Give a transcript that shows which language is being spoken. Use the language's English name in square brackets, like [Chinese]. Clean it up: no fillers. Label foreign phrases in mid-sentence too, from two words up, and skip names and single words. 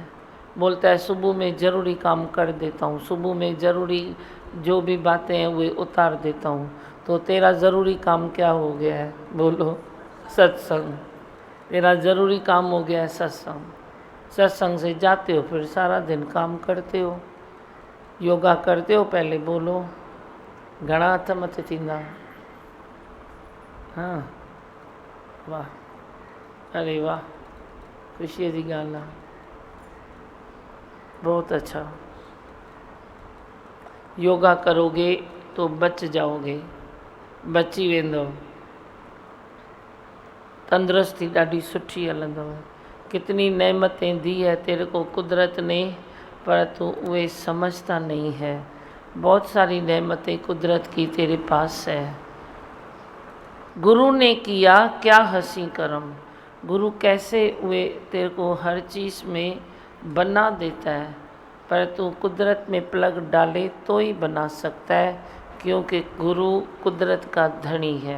[Hindi] बोलता है सुबह में ज़रूरी काम कर देता हूँ, सुबह में ज़रूरी जो भी बातें हैं वे उतार देता हूँ। तो तेरा ज़रूरी काम क्या हो गया है? बोलो, सत्संग। तेरा ज़रूरी काम हो गया है सत्संग। सत्संग से जाते हो फिर सारा दिन काम करते हो, योगा करते हो। पहले बोलो, [Sindhi] घणा हथ मथे थींदा? [Hindi] हाँ, वाह, अरे वाह, खुशी की [Sindhi] ॻाल्हि आहे। [Hindi] बहुत अच्छा। योगा करोगे तो बच जाओगे, [Sindhi] बची वेंदव। तंदुरुस्ती ॾाढी सुठी हलंदव। [Hindi] कितनी नेमतें दी है तेरे को कुदरत ने, पर तू वे समझता नहीं है। बहुत सारी नेमतें कुदरत की तेरे पास है। गुरु ने किया क्या हंसी करम। गुरु कैसे वे तेरे को हर चीज़ में बना देता है, पर तू कुदरत में प्लग डाले तो ही बना सकता है, क्योंकि गुरु कुदरत का धनी है।